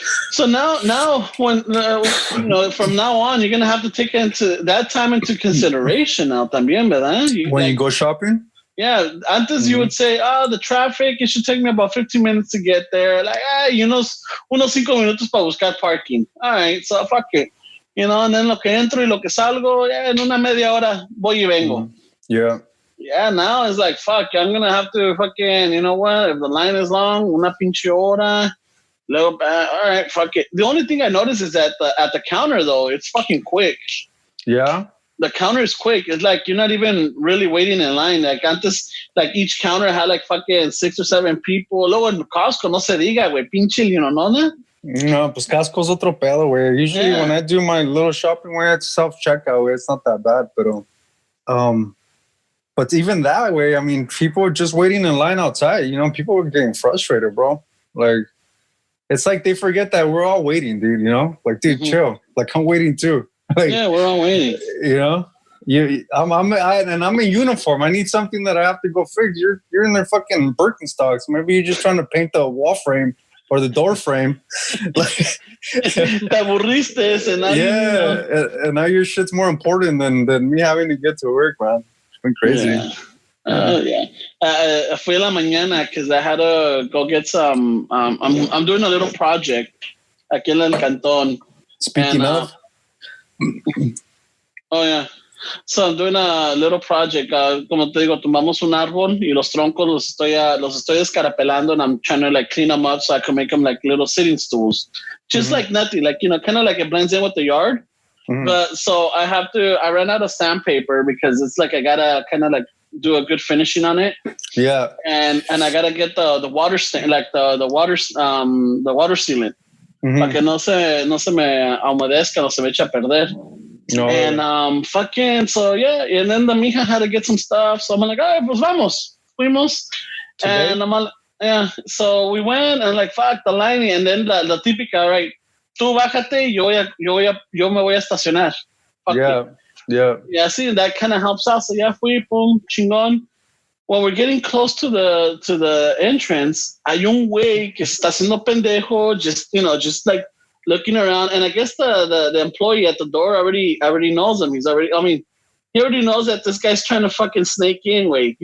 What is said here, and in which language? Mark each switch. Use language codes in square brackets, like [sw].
[en] So now when from now on, you're gonna have to take that time into consideration now [es] también, ¿verdad? [en] When you go shopping. Yeah, antes you would say, the traffic, it should take me about 15 minutes to get there. Like, [es] unos 5 minutos para buscar parking. [en] All right, so fuck it. you know, and then [es] lo que entro y lo que salgo, en una media hora voy y vengo. [en] Yeah. Yeah, now it's like, fuck, I'm going to have to fucking, you know what, if the line is long, [es] una pinche hora, [en] all right, fuck it. The only thing I noticed is that at the counter, though, it's fucking quick. Yeah? The counter is quick. It's like you're not even really waiting in line. Like antes, like each counter had like fucking 6 or 7 people. [es] Luego en Costco, no se diga, güey, pinche, [en] you know, [es] no? No, pues Costco's otro pedo, güey. [en] Usually when I do my little shopping, where it's self-checkout, way, it's not that bad, but even that way, I mean, people are just waiting in line outside. You know, people are getting frustrated, bro. Like, it's like they forget that we're all waiting, dude. You know, like, dude, chill. Like, I'm waiting too. Like, yeah, we're all waiting. You know, I'm in uniform. I need something that I have to go fix. You're in their fucking Birkenstocks. Maybe you're just trying to paint the wall frame or the door frame. Like, [es] Te aburriste, [en] and now and now your shit's more important than me having to get to work, man. It's been crazy. [es] Fui a la mañana [en] because I had to go get some. I'm doing a little project [es] aquí en el cantón. [en] Speaking of. Oh yeah. So I'm doing a little project. [es] Como te digo, tomamos un árbol y los troncos los estoy escarapelando, [en] and I'm trying to like clean them up so I can make them like little sitting stools. Just like nothing, like, you know, kind of like it blends in with the yard. But so I ran out of sandpaper because it's like I gotta kind of like do a good finishing on it. Yeah. And I gotta get the water like the water sealant. [es] Para que no se me humedezca, no se me eche a perder. No. [en] And fucking, so yeah, and then the mija had to get some stuff. So I'm like, all right, [es] pues vamos. Fuimos. [en] Today? And I'm like, yeah. So we went and like, fuck the line. And then [es] la típica, [en] right? [es] Tú bájate, yo me voy a estacionar. [en] Fuck yeah. it. Yeah. Yeah, see, that kind of helps out. So yeah, [es] fui, boom, chingón. [en] When we're getting close to the entrance, [es] hay un güey que está haciendo pendejo, [en] just like looking around. And I guess the employee at the door already knows him. He already knows that this guy's trying to fucking snake in, güey.